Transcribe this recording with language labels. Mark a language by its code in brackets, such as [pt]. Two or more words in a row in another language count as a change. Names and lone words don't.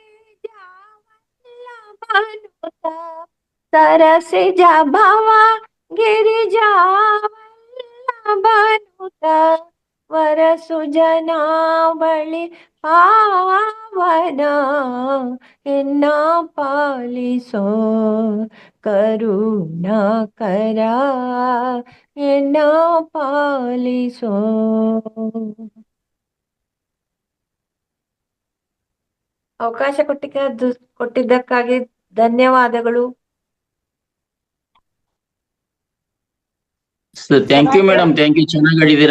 [kn] ಜಾವಲ್ಲಭನುತ ಸರಸಿಜ ಭವ ಗಿರಿಜಾವಲ್ಲಭನುತ ವರಸು ಜನಾವಳಿ ಪಾವನ ಎನ್ನ ಪಾಲಿಸೋ ಕರುಣಾಕರ ಎನ್ನ ಪಾಲಿಸೋ. ಅವಕಾಶ ಕೊಟ್ಟಿದ್ದಕ್ಕಾಗಿ ಧನ್ಯವಾದಗಳು. [en] Thank you madam, thank you. [kn] ಚೆನ್ನಾಗಿ ಆಡಿದೀರಾ.